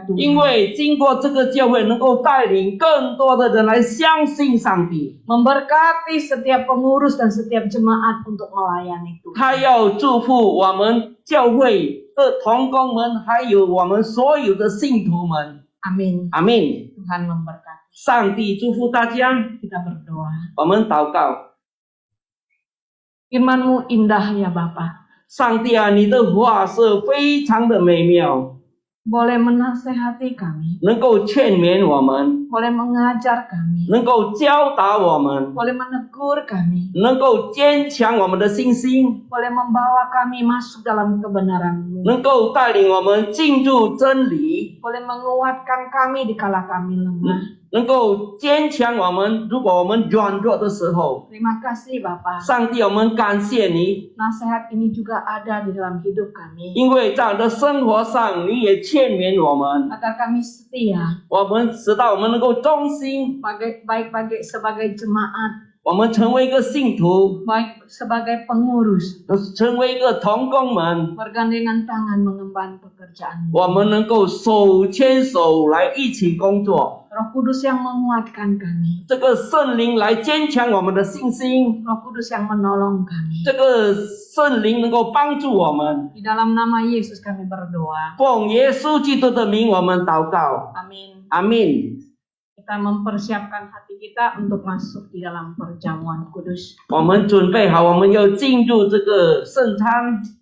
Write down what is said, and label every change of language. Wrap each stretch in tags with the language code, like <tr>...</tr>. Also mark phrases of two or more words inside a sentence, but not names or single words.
<zh>因</zh> <id>Tuhan.</id> <zh>为经过这个教会，能够带领更多的人来相信上帝。</zh> <id>Memberkati setiap pengurus dan setiap jemaat untuk melayani Tuhan.</id> <zh>他要祝福我们教会的同工们，还有我们所有的信徒们。</zh> <id>Amin.</id> <zh>阿门。</zh> <id>Tuhan memberkati.</id> <zh>上帝祝福大家。</zh> <id>Kita berdoa.</id> <zh>我们祷告，</zh> <id>Firman-Mu indah ya Bapa.</id> <zh>上帝啊，你的话是非常的美妙，</zh> <id>Boleh menasehati kami.</id> <zh>能够劝勉我们，</zh> <id>Boleh mengajar kami.</id> <zh>能够教导我们，</zh> <id>Boleh menegur kami.</id> <zh>能够坚强我们的信心，</zh> <id>Boleh membawa kami masuk dalam kebenaran-Mu.</id> <zh>能够带领我们进入真理，</zh> <id>Boleh menguatkan kami di kala kami lemah.</id> <zh>能够坚强我们。如果我们软弱的时候，</zh> <id>Terima kasih Bapa.</id> <zh>上帝，我们感谢你，</zh> <id>Nasihat ini juga ada di dalam hidup kami.</id> <zh>因为在我们的生活上，你也劝勉我们，</zh> <id>Agar kami setia.</id> <zh>我们使到我们能够忠心，</zh> <id>Baik sebagai jemaat.</id> <zh>我们成为一个信徒，</zh> <id>Baik sebagai pengurus.</id> <zh>成为一个同工们。</zh> <id>Bergandengan tangan mengemban pekerjaan.</id> <zh>我们能够手牵手来一起工作，</zh> <id>Roh Kudus yang menguatkan kami.</id> <zh>这个圣灵来坚强我们的信心，</zh> <id>Roh Kudus yang menolong kami.</id> <zh>这个圣灵能够帮助我们。</zh> <id>Di dalam nama Yesus kami berdoa.</id> <zh>奉耶稣基督的名，我们祷告，</zh> <id>Amin.</id> <zh>阿门。</zh> <id>Kita mempersiapkan hati kita untuk masuk di dalam perjamuan kudus.</id> <zh>我们准备好，我们要进入这个圣餐。</zh>